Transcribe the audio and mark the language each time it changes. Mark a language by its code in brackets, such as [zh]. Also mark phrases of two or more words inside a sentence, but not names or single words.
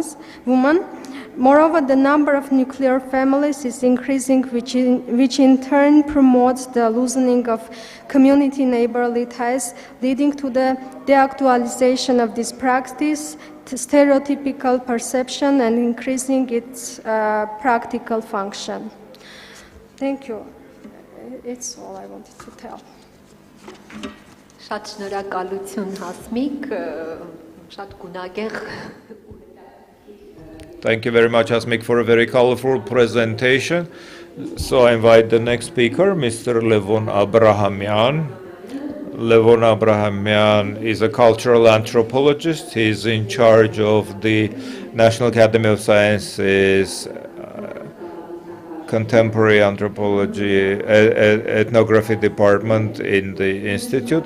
[en] Moreover, the number of nuclear families is increasing, which in turn promotes the loosening of community neighborly ties, leading to the deactualization of this practice, to stereotypical perception, and increasing its practical function. Thank you. It's all I wanted to tell. [hy] Շատ շնորհակալություն Հասմիկ, շատ գունագեղ. [en] Thank you very much, Hasmik, for a very colorful presentation. So I invite the next speaker, Mr. Levon Abrahamian. Levon Abrahamian is a cultural anthropologist. He's in charge of the National Academy of Sciences Contemporary Anthropology Ethnography Department in the Institute.